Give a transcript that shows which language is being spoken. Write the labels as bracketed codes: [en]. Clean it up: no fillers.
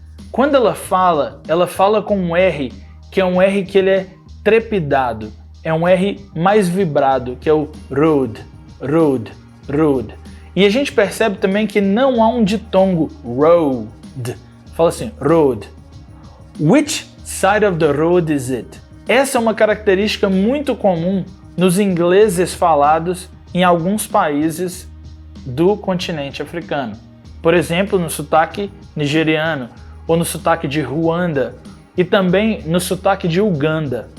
[pt] Quando ela fala com um R, que é um R que ele é trepidado. É um R mais vibrado, que é o road, road, road. E a gente percebe também que não há um ditongo, road. Fala assim, road. [en] Which side of the road is it? [pt] Essa é uma característica muito comum nos ingleses falados em alguns países do continente africano. Por exemplo, no sotaque nigeriano, ou no sotaque de Ruanda, e também no sotaque de Uganda.